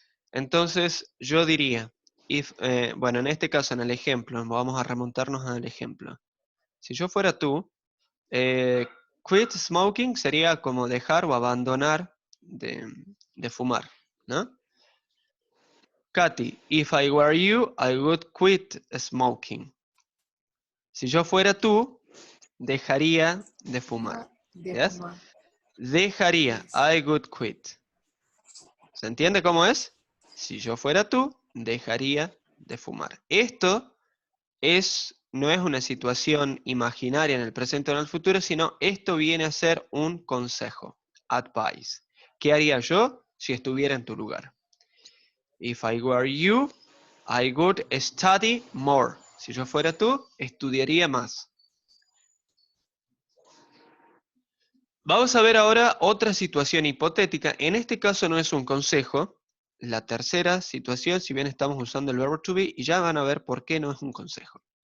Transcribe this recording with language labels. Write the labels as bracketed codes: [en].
[es] Entonces, yo diría, bueno, en este caso, en el ejemplo, vamos a remontarnos al ejemplo. Si yo fuera tú, [en] quit smoking [es] sería como dejar o abandonar de fumar, ¿no? [en] Katy, if I were you, I would quit smoking. [es] Si yo fuera tú, dejaría de fumar. De [en] ¿Yes? [es] fumar. Dejaría, [en] Yes. I would quit. [es] ¿Se entiende cómo es? Si yo fuera tú, dejaría de fumar. Esto no es una situación imaginaria en el presente o en el futuro, sino esto viene a ser un consejo, advice. ¿Qué haría yo si estuviera en tu lugar? [en] If I were you, I would study more. [es] Si yo fuera tú, estudiaría más. Vamos a ver ahora otra situación hipotética. En este caso no es un consejo. La tercera situación, si bien estamos usando el verbo to be, y ya van a ver por qué no es un consejo.